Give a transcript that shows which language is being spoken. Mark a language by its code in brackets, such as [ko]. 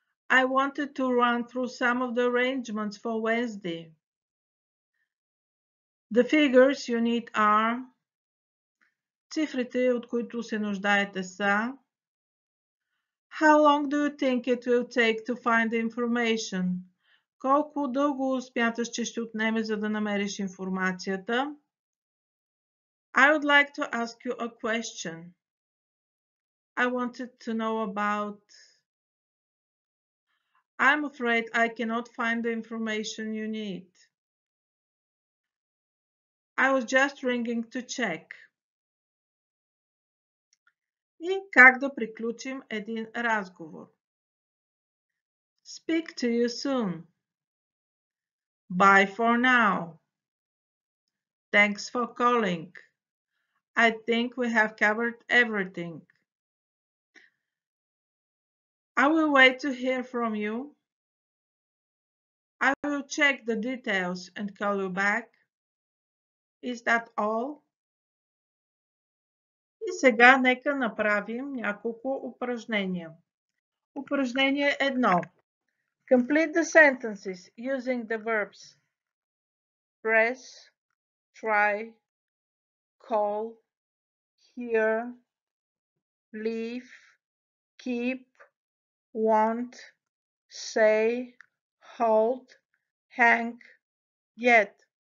[en] I wanted to run through some of the arrangements for Wednesday. The figures you need are. [bg] Цифрите, от които се нуждаете са. [en] How long do you think it will take to find the information? [bg] Колко дълго смяташ, че ще отнеме, за да намериш информацията? [en] I would like to ask you a question. I wanted to know about. I'm afraid I cannot find the information you need. I was just ringing to check. [bg] И как да приключим един разговор. [en] Speak to you soon. Bye for now. Thanks for calling. I think we have covered everything. I will wait to hear from you. I will check the details and call you back. Is that all? [bg] И сега нека направим няколко упражнения. Упражнение 1. [en] Complete the sentences using the verbs press, try, call, hear, leave, keep, want, say, hold, hang, yet.